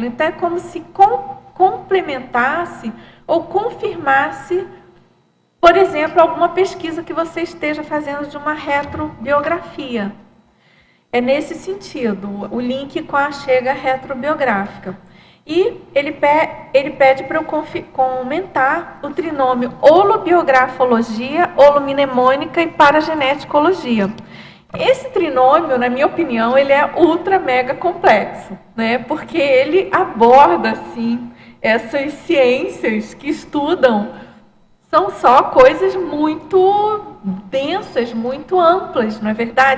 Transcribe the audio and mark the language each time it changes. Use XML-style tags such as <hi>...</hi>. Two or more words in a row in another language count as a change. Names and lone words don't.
<pt>Então é como se complementasse ou confirmasse, por exemplo, alguma pesquisa que você esteja fazendo de uma retrobiografia. É nesse sentido, o link com a chega retrobiográfica. E ele pede para eu comentar o trinômio holobiografologia, holomnemônica e parageneticologia. Esse trinômio, na minha opinião, ele é ultra mega complexo, né? Porque ele aborda, assim, essas ciências que estudam, são só coisas muito densas, muito amplas, não é verdade?</pt>